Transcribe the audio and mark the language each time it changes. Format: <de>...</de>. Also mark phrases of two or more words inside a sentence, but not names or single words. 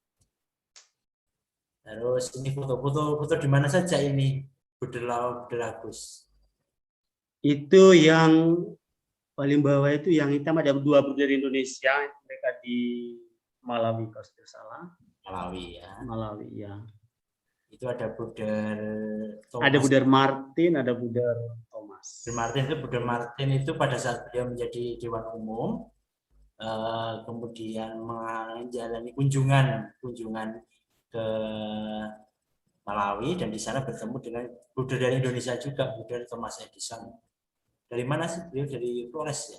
<id>Terus ini foto di mana saja ini, Budelau, Agus? Itu yang paling bawah itu yang hitam ada 2 bruder Indonesia, mereka di Malawi kalau tidak salah. Malawi ya. Malawi ya. Itu ada bruder Thomas. Ada bruder Martin, ada bruder Thomas. Bruder Martin itu pada saat beliau menjadi Dewan Umum, kemudian menjalani kunjungan ke Malawi, dan di sana bertemu dengan bruder dari Indonesia juga, bruder Thomas Edison. Dari mana sih beliau? Dari Flores ya?</id>